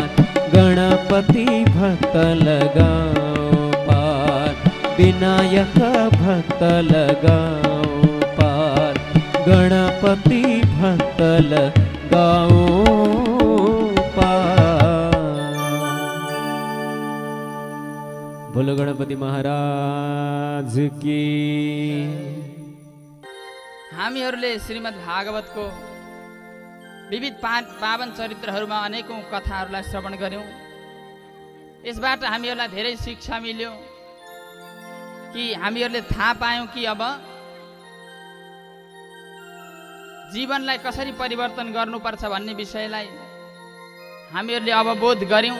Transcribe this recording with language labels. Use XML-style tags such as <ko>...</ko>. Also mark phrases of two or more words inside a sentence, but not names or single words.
<hi>गणपति भक्त लगाओ पार, विनायक भक्त लगाओ पार। गणपति भक्त लगाओ पार। बोलो गणपति महाराज की।</hi> <ne>हामीहरूले श्रीमद् भागवतको विविध पावन चरित्रहरूमा अनेकौं कथाहरूलाई श्रवण गर्यौं। यसबाट हामीहरूलाई धेरै शिक्षा मिल्यो कि हामीहरूले थाहा पायौं कि अब जीवनलाई कसरी परिवर्तन गर्नुपर्छ भन्ने विषयलाई हामीहरूले अब बोध गर्यौं।</ne>